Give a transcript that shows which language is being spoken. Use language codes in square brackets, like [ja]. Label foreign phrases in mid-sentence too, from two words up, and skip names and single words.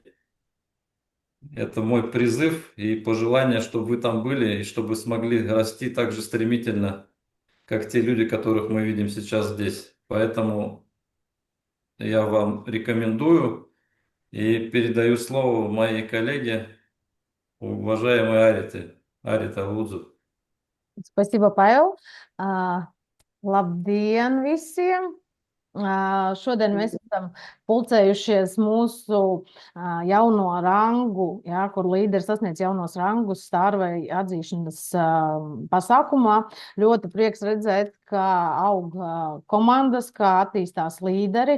[ru] Это мой призыв и пожелание, чтобы вы там были и чтобы смогли расти так же стремительно, как те люди, которых мы видим сейчас здесь. Поэтому я вам рекомендую и передаю слово моей коллеге, уважаемой Арите Лудзу. Spasiba, Pavel. [lv] Labdien visiem! Šodien mēs esam pulcējušies mūsu jauno rangu, kur līderi sasniedz jaunos rangus Stārvei atzīšanas pasākumā. Ļoti prieks redzēt, kā aug komandas, kā attīstās līderi.